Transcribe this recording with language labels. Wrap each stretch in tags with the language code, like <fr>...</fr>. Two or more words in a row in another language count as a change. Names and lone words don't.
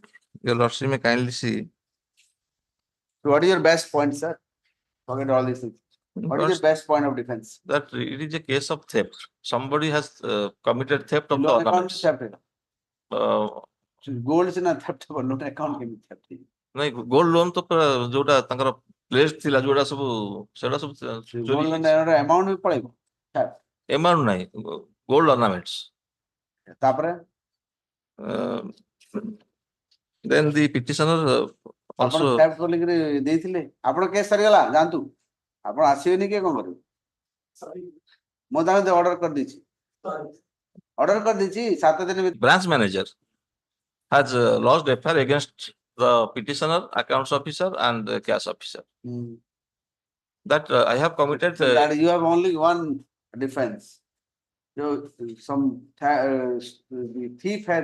<en>Your lordship may kindly see. So what is your best point, sir? Forget all these things. What is the best point of defense? That it is a case of theft. Somebody has committed theft of the Loan account ornaments. theft. Gold is not theft, but loan account can be theft.</en> <or>ନାଇଁ</or> <en>gold loan</en> <or>ତ ଯୋଉଟା ତାଙ୍କର ପ୍ଲେସ୍ ଥିଲା ଯୋଉଟା ସବୁ ସେଟା ସବୁ</or> <en>Gold loan amount</en> <or>ବି ପଳେଇବ. ଏମାଉଣ୍ଟ ନାହିଁ</or> <en>gold ornaments.</en> <or>ତାପରେ</or> <en>then the petitioner</en> <or>ଆପଣ</or> <en>also</en> <or>theft ବୋଲିକିରି ଦେଇଥିଲେ. ଆପଣ କେସ୍ ସରିଗଲା ଯାଆନ୍ତୁ. ଆପଣ ଆସିବେନି କିଏ କଣ କରିବେ? ମୁଁ ତାଙ୍କୁ ଅର୍ଡର କରିଦେଇଛି. ଅର୍ଡର କରିଦେଇଛି 7 ଦିନ ଭିତରେ.</or> <en>branch manager has lodged FIR against the petitioner, accounts officer and the cash officer. That I have committed. That you have only one defense. Some the thief had.</en>